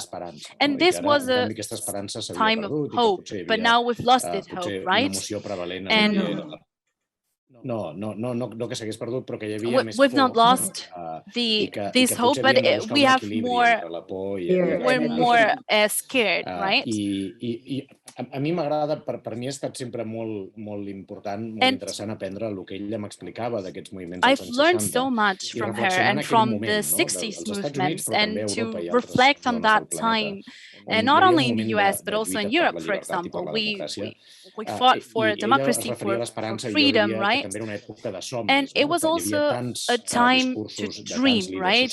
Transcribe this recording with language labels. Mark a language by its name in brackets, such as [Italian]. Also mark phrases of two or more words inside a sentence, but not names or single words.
[English] And this was a time of hope, but now we've lost this hope, right? And we've not lost this hope, but we have we're more scared, right? [Catalan] A mi m'agrada, per mi ha estat sempre molt important, molt interessant aprendre el que ella m'explicava d'aquests moviments dels anys 60. [English] I've learned so much from her and from the 60s movements, and to reflect on that time And not only in the US, but also in Europe, for example. We fought for democracy, for freedom, right? And it was also a time to dream, right?